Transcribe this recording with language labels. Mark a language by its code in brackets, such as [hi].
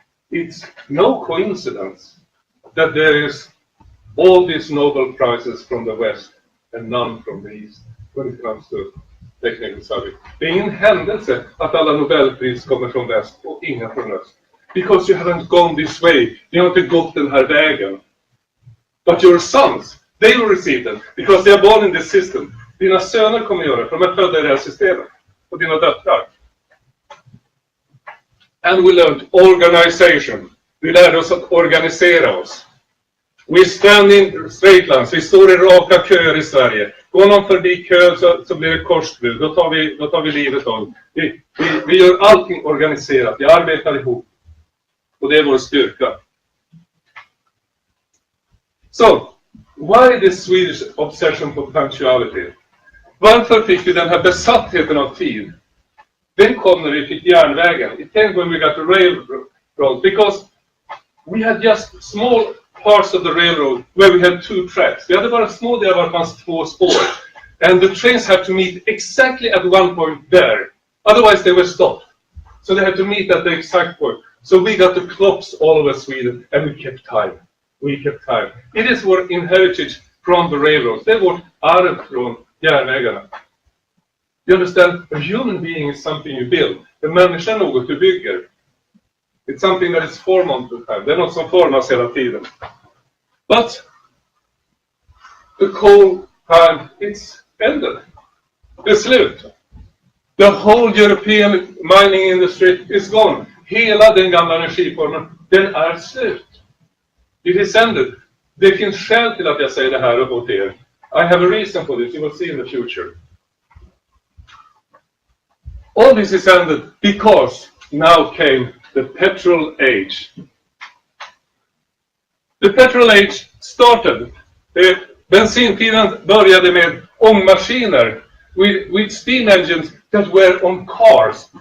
[en] It's no coincidence that there is all these Nobel Prizes from the West and none from the East when it comes to technical subject. [sv] Det är ingen händelse att alla Nobelpris kommer från väst och inga från öst. [en] Because you haven't gone this way. [sv] Ni har inte gått den här vägen. [en] But your sons, they will receive them because they are born in this system. [sv] Dina söner kommer göra det, för de är födda i det här systemet. Och dina döttrar. [en] And we learned organization. [sv] Vi lärde oss att organisera oss. [en] We stand in straight lines. [sv] Vi står i raka köer i Sverige. Går någon förbi kön så blir det korsbud. Då tar vi livet av. Vi gör allting organiserat. Vi arbetar ihop. Och det är vår styrka. [en] So, why this Swedish obsession for punctuality? [sv] Varför fick vi den här besattheten av tid? Den kom när vi fick järnvägen. [en] It came when we got the railroad. Because we had just small parts of the railroad where we had 2 tracks. [sv] Vi hade bara små delar var det fanns 2 spår. [en] And the trains had to meet exactly at one point there. Otherwise they were stopped. So they had to meet at the exact point. So we got the clocks all over Sweden and we kept time. It is our inheritance from the railroads. [sv] Det är vårt arv från järnvägarna. [en] You understand? A human being is something you build. [sv] En människa är något du bygger. [en] It's something that is formed on the time. [sv] Det är något som formas hela tiden. [en] But the coal time, it's ended. [sv] Det är slut. [en] The whole European mining industry is gone. [sv] Hela den gamla energiformen, den är slut. [en] It is ended. [sv] Det finns skäl till att jag säger det här åt er. [en] I have a reason for this. You will see in the future. All this is ended because now came the petrol age. The petrol age started. [sv] Bensintiden började med ångmaskiner [en] with steam engines that were on cars.